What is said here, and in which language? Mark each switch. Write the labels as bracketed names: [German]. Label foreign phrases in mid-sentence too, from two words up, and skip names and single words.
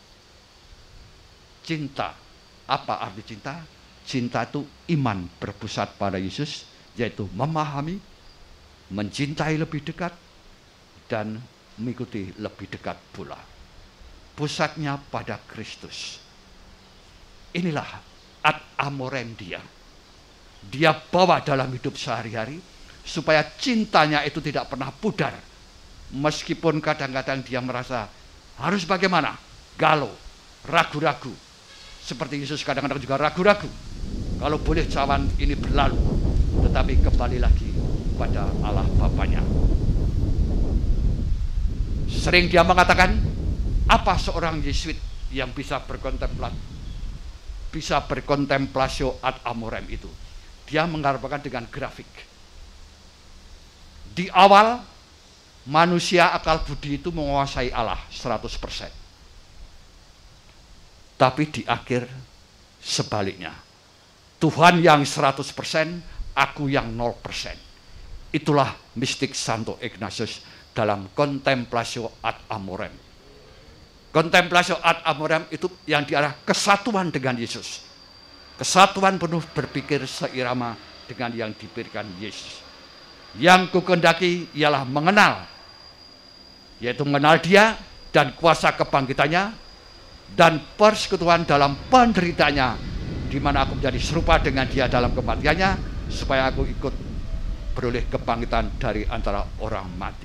[Indonesian] Cinta. Apa arti cinta? Cinta itu iman berpusat pada Yesus, yaitu memahami, mencintai lebih dekat, dan mengikuti lebih dekat pula. Pusatnya pada Kristus. Inilah [Latin] ad amorem [Indonesian] dia. Dia bawa dalam hidup sehari-hari, supaya cintanya itu tidak pernah pudar. Meskipun kadang-kadang dia merasa harus bagaimana? Galau, ragu-ragu. Seperti Yesus kadang-kadang juga ragu-ragu. Kalau boleh cawan ini berlalu, tetapi kembali lagi pada Allah Bapanya. Sering dia mengatakan, apa seorang Yesuit yang bisa berkontemplasio [Latin] ad amorem [Indonesian] itu? Dia menggambarkan dengan grafik. Di awal, manusia akal budi itu menguasai Allah 100%. Tapi di akhir, sebaliknya. Tuhan yang 100%, aku yang 0%. Itulah mistik Santo Ignatius dalam [Latin] Contemplatio ad amorem. Contemplatio ad amorem [Indonesian] itu yang diarah kesatuan dengan Yesus. Kesatuan penuh berpikir seirama dengan yang diberikan Yesus. Yang kukendaki ialah mengenal, yaitu mengenal dia dan kuasa kebangkitannya, dan persekutuan dalam penderitaannya, di mana aku menjadi serupa dengan dia dalam kematiannya, supaya aku ikut beroleh kebangkitan dari antara orang mati.